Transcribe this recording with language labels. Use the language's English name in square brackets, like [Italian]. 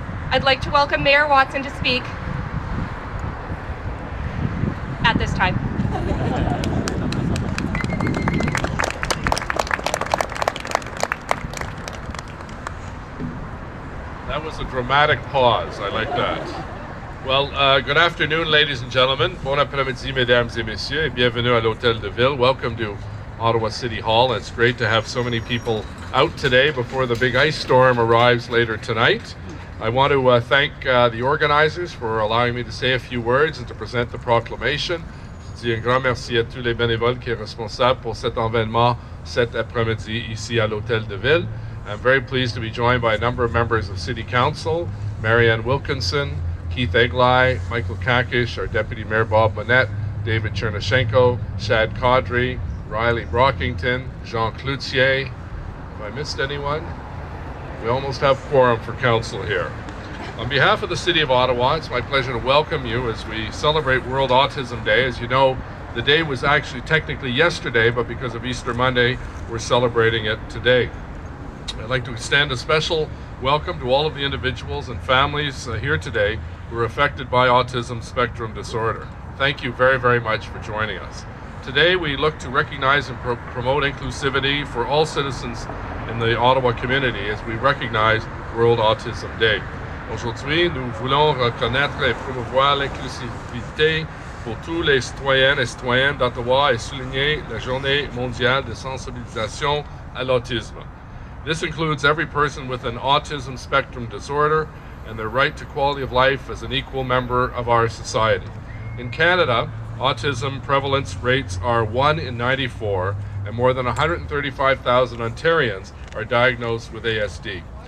[English] I'd like to welcome Mayor Watson to speak at this time. That was a dramatic pause. I like that. Well, good afternoon, ladies and gentlemen. [French] Bon après-midi, mesdames et messieurs, et bienvenue à l'Hôtel de Ville. [English] Welcome to Ottawa City Hall. It's great to have so many people out today before the big ice storm arrives later tonight. I want to thank the organizers for allowing me to say a few words and to present the proclamation. [French] Je dis un grand merci à tous les bénévoles qui sont responsables pour cet événement cet après-midi ici à l'Hôtel de Ville. [English] I'm very pleased to be joined by a number of members of City Council, Marianne Wilkinson, Keith Eglai, Michael Kakish, our Deputy Mayor Bob Monette, David Chernyshenko, Shad Caudry, Riley Brockington, Jean Cloutier. Have I missed anyone? We almost have quorum for council here. On behalf of the City of Ottawa, it's my pleasure to welcome you as we celebrate World Autism Day. As you know, the day was actually technically yesterday, but because of Easter Monday, we're celebrating it today. I'd like to extend a special welcome to all of the individuals and families here today who are affected by autism spectrum disorder. Thank you very, very much for joining us. Today we look to recognize and promote inclusivity for all citizens in the Ottawa community as we recognize World Autism Day. [French] Aujourd'hui, nous voulons reconnaître et promouvoir l'inclusivité pour tous les citoyennes et citoyens d'Ottawa et souligner la Journée mondiale de sensibilisation à l'autisme. [English] This includes every person with an autism spectrum disorder and their right to quality of life as an equal member of our society. In Canada, autism prevalence rates are 1 in 94, and more than 135,000 Ontarians are diagnosed with ASD.